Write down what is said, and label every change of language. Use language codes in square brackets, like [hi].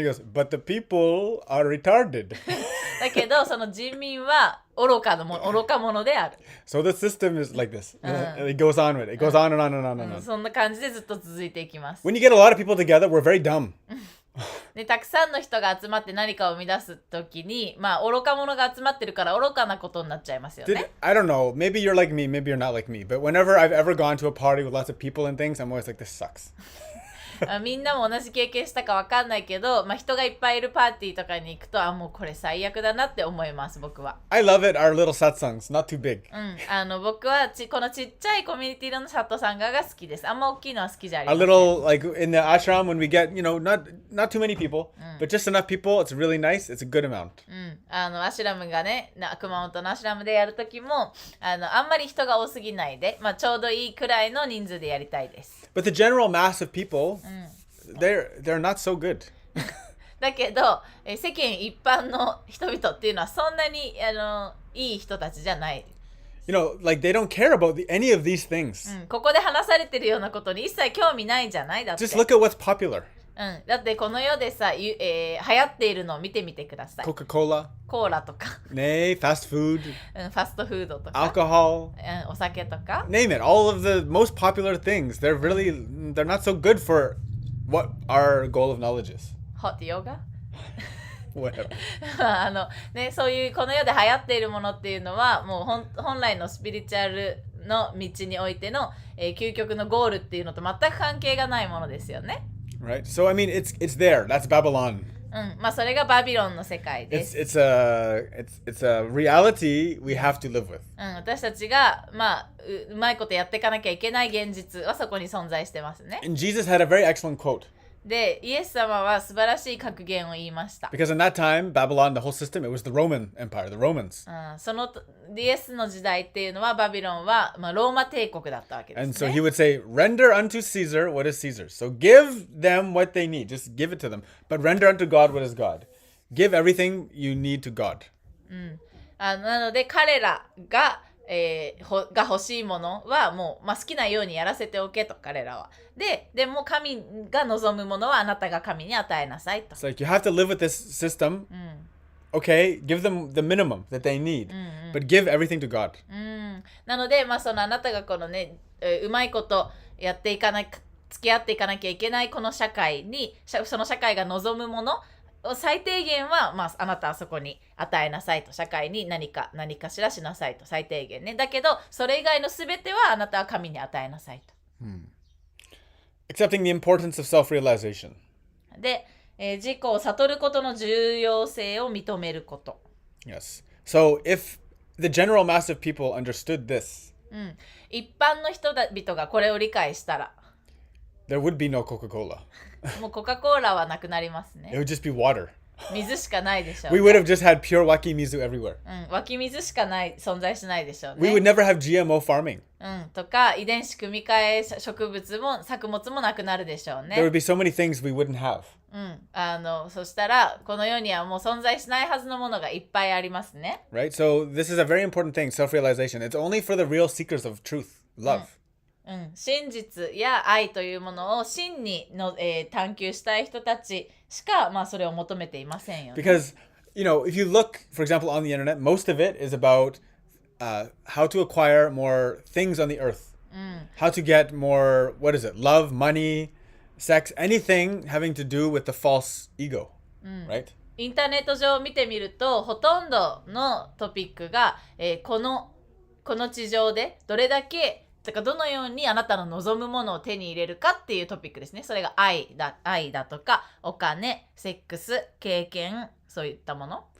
[en] And he goes, but the people are retarded. [ja] だけど、その人民は愚か者である。 [en] So the system is like this. And it goes on with it. It goes on and on and on and on. [ja] そんな感じでずっと続いていきます。 [en] When you get a lot of people together, we're very dumb. [ja] で、たくさんの人が集まって何かを生み出すときに、愚か者が集まってるから愚かなことになっちゃいますよね。 [en] I don't know. Maybe you're like me. Maybe you're not like me. But whenever I've ever gone to a party with lots of people and things, I'm always like, this sucks. [ja] みんなも同じ経験したかわかんないけど、人がいっぱいいるパーティーとかに行くと、もうこれ最悪だなって思います、僕は。 [en] I love it. Our little satsangs, not too big. [ja] 僕はこのちっちゃいコミュニティのサットサンガが好きです。あんま大きいのは好きじゃあり [en] A [ja] ません。 [en] little, like in the ashram, when we get, not too many people, but just enough people, it's really nice. It's a good amount. [ja] アシュラムがね、熊本のアシュラムでやるときも、あんまり人が多すぎないで、ちょうどいいくらいの人数でやりたいです。 [en] But the general mass of people, they're not so good. [ja] だけど、世間一般の人々っていうのはそんなにいい人たちじゃない。 [en] You know, like they don't care about any of these things. [ja] ここで話されてるようなことに一切興味ないじゃないだって。 [en] Just look at what's popular. [ja] だってこの世でさ、流行っているのを見てみてください。 [en] Coca-Cola. [ja] コーラとか、 [en] fast food. [ja] ファストフードとか、 [en] Alcohol. [ja] お酒とか。 [en] Name it. All of the most popular things. They're not so good for what our goal of knowledge is. Hot yoga? Whatever. [ja] そういうこの世で流行っているものっていうのはもう本来のスピリチュアルの道においての、究極のゴールっていうのと全く関係がないものですよね。 [en] Right. So I mean, it's there. That's Babylon. [ja] まあそれがバビロンの世界です。 [en] It's a reality we have to live with. [ja] 私たちがうまいことやっていかなきゃいけない現実はそこに存在してますね。 [en] And Jesus had a very excellent quote. [ja] で、イエス様は素晴らしい格言を言いました。 [en] Because in that time, Babylon, the whole system, it was the Roman Empire, the Romans. [ja] そのイエスの時代っていうのはバビロンは、ローマ帝国だったわけですね。 [en] And so he would say, render unto Caesar what is Caesar's. So give them what they need. Just give it to them. But render unto God what is God. Give everything you need to God. [ja] なので彼らが欲しいものはもう、好きなようにやらせておけと彼らは。でも神が望むものはあなたが神に与えなさいと。 [en] It's like you have to live with this system. Okay, give them the minimum that they need, but give everything to God. [ja] なので、そのあなたがこのね、うまいことやっていかな付き合っていかなきゃいけないこの社会に、その社会が望むものを最低限は、あなたはそこに与えなさいと。社会に何かしらしなさいと。最低限ね。だけど、それ以外のすべてはあなたは神に与えなさいと。 [en] Accepting the importance of self-realization. [ja] で、自己を悟ることの重要性を認めること。 [en] Yes. So if the general mass of people understood this, [ja] 一般の人々がこれを理解したら、 [en] there would be no Coca-Cola. [ja] もうコカ・コーラはなくなりますね。 [en] It would just be water. [ja] 水しかないでしょう、 [en] We would have just had pure wakimizu everywhere. [ja] 湧き水しか存在しないでしょうね。 [en] We would never have GMO farming. [ja] とか遺伝子組み換え植物も作物もなくなるでしょうね。 [en] There would be so many things we wouldn't have. [ja] そしたらこの世にはもう存在しないはずのものがいっぱいありますね。 [en] Right? So this is a very important thing, self-realization. It's only for the real seekers of truth, love. [ja] 真実や愛というものを真に探求したい人たちしか、それを求めていませんよね。 [en] Because, you know, if you look, for example, on the internet, most of it is about how to acquire more things on the earth. How to get more, what is it, love, money, sex, anything having to do with the false ego, right? [ja] インターネット上を見てみるとほとんどのトピックが、この地上でどれだけどのようにあなたの望むものを手に入れるかっていうトピックですね。それが愛だとかお金、セックス、経験、そういったもの。